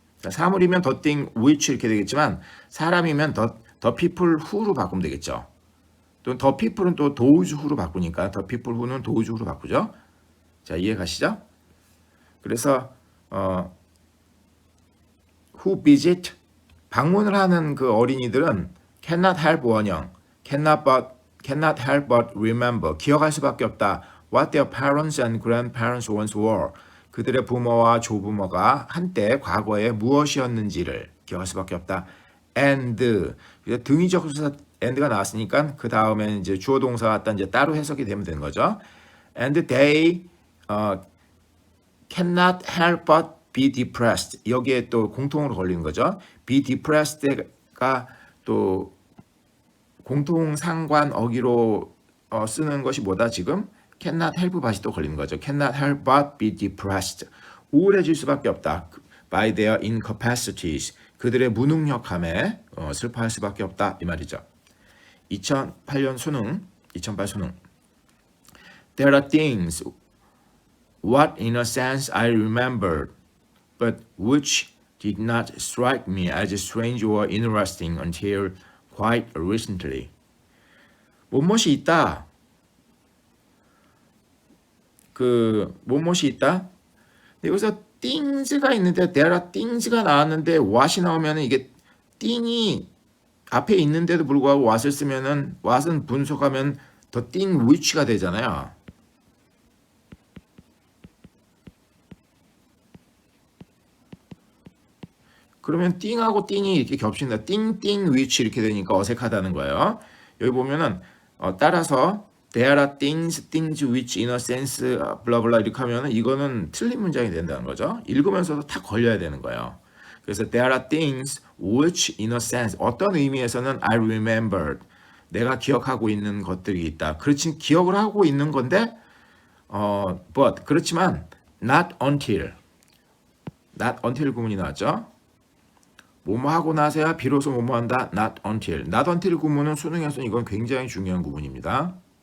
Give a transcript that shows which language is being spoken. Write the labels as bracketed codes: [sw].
[ko] 사물이면 the thing which 이렇게 되겠지만 사람이면 the people who로 바꾸면 되겠죠. 또 the people은 또 those who로 바꾸니까 the people who는 those who로 바꾸죠. 자, 이해 가시죠? 그래서 who visit 방문을 하는 그 어린이들은 cannot help 원형 [en] cannot help but remember [ko] 기억할 수밖에 없다. [en] what their parents and grandparents once were [ko] 그들의 부모와 조부모가 한때 과거에 무엇이었는지를 기억할 수밖에 없다. and 등위적 수사 and가 나왔으니까 그 다음에 이제 주어 동사가 갖다 이제 따로 해석이 되면 되는 거죠. [en] and they cannot help but be depressed. [ko] 여기에 또 공통으로 걸리는 거죠. be depressed가 또 공통 상관 어기로 쓰는 것이 뭐다 지금? cannot help but이 또 걸리는 거죠. [en] cannot help but be depressed. [ko] 우울해질 수밖에 없다. [en] by their incapacities. [ko] 그들의 무능력함에 슬퍼할 수밖에 없다 이 말이죠. 2008년 수능, 2008 수능. [en] There are things what in a sense I remembered, but which did not strike me as strange or interesting until quite recently. [ko] 무엇이 있다. 무엇이 있다. 여기서 things가 있는데 there are things가 나왔는데 what이 나오면 이게 thing이 앞에 있는데도 불구하고 what을 쓰면은 what은 분석하면 the thing which가 되잖아요. 그러면 띵하고 띵이 이렇게 겹친다. 띵띵 which 이렇게 되니까 어색하다는 거예요. 여기 보면은 따라서 there are things which in a sense 블라블라 이렇게 하면은 이거는 틀린 문장이 된다는 거죠. 읽으면서도 탁 걸려야 되는 거예요. [en] 그래서 there are things which in a sense 어떤 의미에서는 I remembered [ko] 내가 기억하고 있는 것들이 있다. 그렇지 기억을 하고 있는 건데 but 그렇지만 not until 구문이 나왔죠. 뭐뭐 하고 나서야 비로소 뭐뭐 한다. not until 구문은 수능에서 이건 굉장히 중요한 구문입니다.